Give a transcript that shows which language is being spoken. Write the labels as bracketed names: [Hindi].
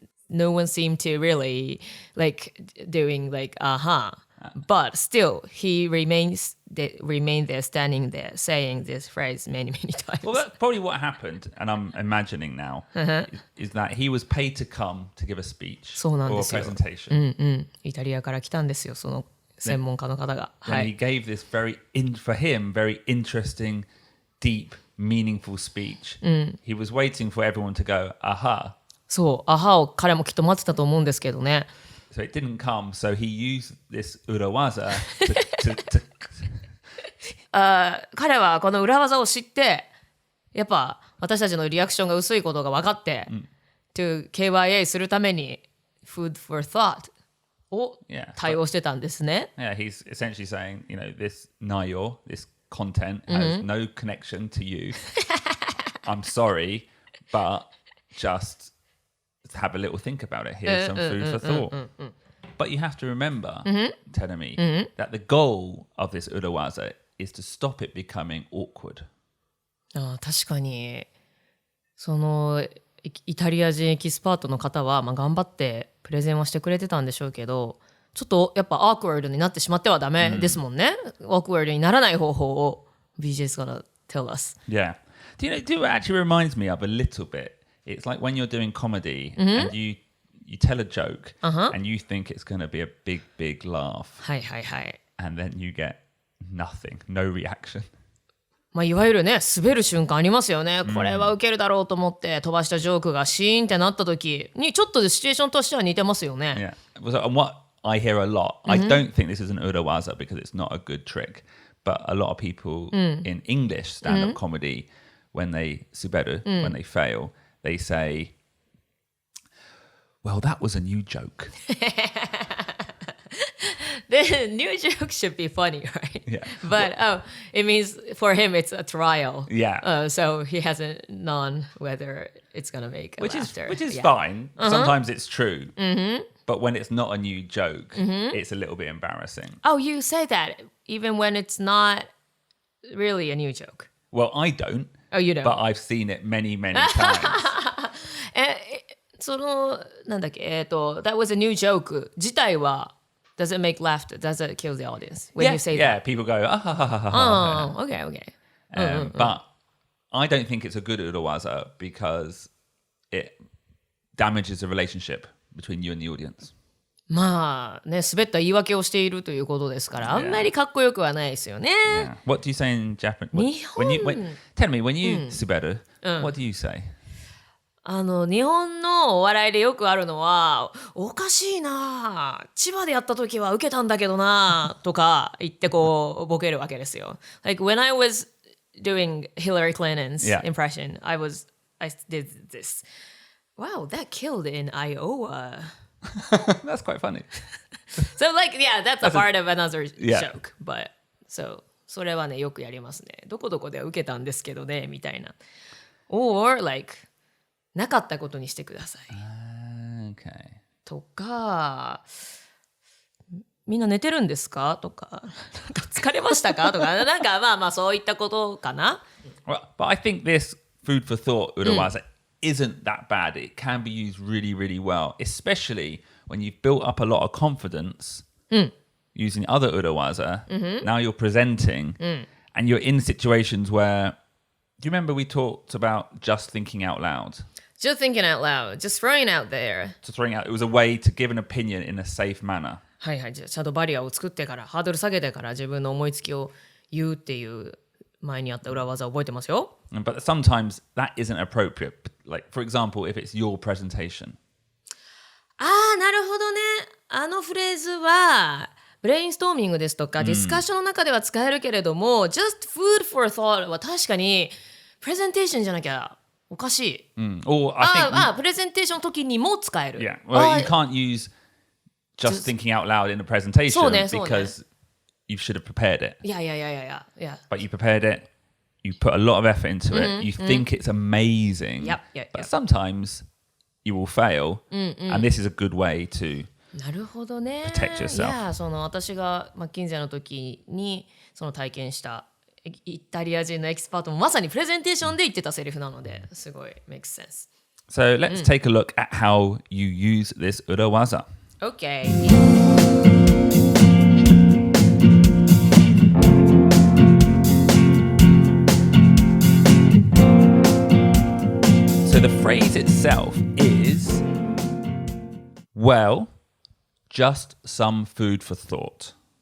[English] No one seemed to really like doing like, But still, he remains they remain there, standing there, saying this phrase many, many times. Well, that's probably what happened, and I'm imagining now, is that he was paid to come to give a speech or a presentation. [Japanese] イタリアから来たんですよ、その専門家の方が。 [English] And he gave this for him, very interesting, deep, meaningful speech. He was waiting for everyone to go, aha. [Japanese] そう、アハを彼もきっと待ってたと思うんですけどね。 [English] So it didn't come, so he used this urawaza to [Japanese] 彼はこの裏技を知って、やっぱ私たちのリアクションが薄いことが分かって、to KYA するために [English] food for thought [Japanese] を対応してたんですね。 [English] Yeah, he's essentially saying, this nayo, this content has no connection to you. I'm sorry, but just have a little think about it. Here's some food for thought. But you have to remember, Terumi, that the goal of this urawaza is to stop it becoming awkward. [Japanese] 確かにそのイタリア人エキスパートの方は、頑張ってプレゼンはしてくれてたんでしょうけど、ちょっとやっぱアークワードになってしまってはダメですもんね。アークワードにならない方法を [English] BJ is gonna tell us. Yeah. Do it actually reminds me of a little bit. It's like when you're doing comedy and you tell a joke and you think it's going to be a big, big laugh. [Japanese] はいはいはい。 [English] And then you get nothing, no reaction. [Japanese] いわゆるね、滑る瞬間ありますよね。これはウケるだろうと思って飛ばしたジョークがシーンってなった時にちょっとシチュエーションとしては似てますよね。 [English] Yeah. So, and what I hear a lot, I don't think this is an urawaza because it's not a good trick, but a lot of people in English stand-up comedy, when they suberu, when they fail, they say, well, that was a new joke. The new joke should be funny, right? Yeah. But it means for him it's a trial. Yeah. So he hasn't known whether it's going to make a laughter. Which is fine. Sometimes it's true. But when it's not a new joke, it's a little bit embarrassing. Oh, you say that even when it's not really a new joke. Well, I don't. Oh, you don't. But I've seen it many, many times. [Japanese] そのなんだっけ [English] that was a new joke [Japanese] 自体は [English] does it make laughter? Does it kill the audience when you say that? Yeah, people go ah ha ha ha ha. Oh, okay. But I don't think it's a good urawaza because it damages the relationship between you and the audience. [Japanese] 滑った言い訳をしているということですから、あんまりかっこよくはないですよね。 [English] Yeah. What do you say in Japanese? Tell me, when you suberu, what do you say? [Japanese] 日本のお笑いでよくあるのは、おかしいな、千葉でやった時は受けたんだけどなとか言ってこうボケるわけですよ。 [English] Like when I was doing Hillary Clinton's impression, I did this. Wow, that killed in Iowa. That's quite funny. So that's a part of another joke. But so [Japanese] それはねよくやりますね。どこどこでは受けたんですけどねみたいな。 [English] Or like [Japanese] なかったことにしてください。 [English] Okay. [Japanese] とか、みんな寝てるんですかとか、なんか疲れましたかとか、なんかそういったことかな。 [English] Well, but I think this food for thought urawaza isn't that bad. It can be used really, really well, especially when you've built up a lot of confidence using other urawaza. Now you're presenting and you're in situations where, do you remember we talked about just thinking out loud? Just thinking out loud, just throwing out there. Just throwing out, it was a way to give an opinion in a safe manner. [Japanese] はいはい、じゃあちゃんとバリアを作ってから、ハードル下げてから自分の思いつきを言うっていう前にあった裏技を覚えてますよ。 [English] But sometimes that isn't appropriate. Like, for example, if it's your presentation. [Japanese] なるほどね。あのフレーズはブレインストーミングですとか、ディスカッションの中では使えるけれども、 [English] just food for thought [Japanese] は確かにプレゼンテーションじゃなきゃおかしい。 [English] Or I think [Japanese] プレゼンテーションの時にも使える。 [English] Yeah. Well, you can't use just thinking out loud in a presentation because you should have prepared it. Yeah. But you prepared it. You put a lot of effort into it. You think it's amazing. But sometimes you will fail. And this is a good way to [Japanese] なるほどね。 [English] protect yourself. [Japanese] いや、その私がマッキンゼーの時にその体験したイタリア人のエキスパートもまさにプレゼンテーションで言ってたセリフなのですごい [English] makes sense. So let's take a look at how you use this urawaza. Okay. the phrase itself is, well, just some food for thought.